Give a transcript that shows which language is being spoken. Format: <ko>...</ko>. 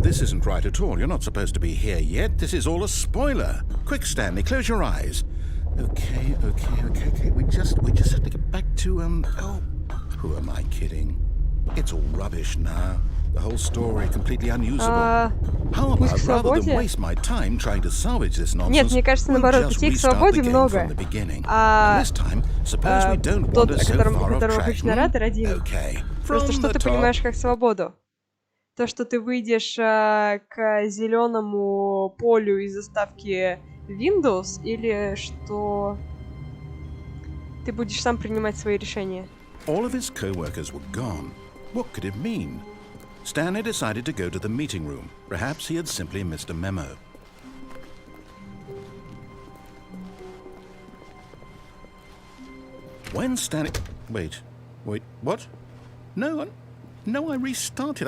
<en>This isn't right at all. You're not supposed to be here yet. This is all a spoiler. Quick, Stanley, close your eyes. Okay. We just have to get back to, oh, who am I kidding? It's all rubbish now. The whole story completely unusable. How about, rather than waste my time trying to salvage this nonsense,</en> <ru>Нет, мне кажется, наоборот, путей к свободе много.</ru> <en>This time, suppose we don't</en> <ru>тот,</ru> <en>wander so far off track.</en> <ru>наратор один.</ru> <en>Okay.</en> <ru>Просто что ты понимаешь как свободу? То, что ты выйдешь к зеленому полю из заставки Windows, или что ты будешь сам принимать свои решения?</ru> <en>All of his co-workers were gone. What could it mean? Stanley decided to go to the meeting room. Perhaps he had simply missed a memo. When Stanley... Wait, what? No, I restarted.</en>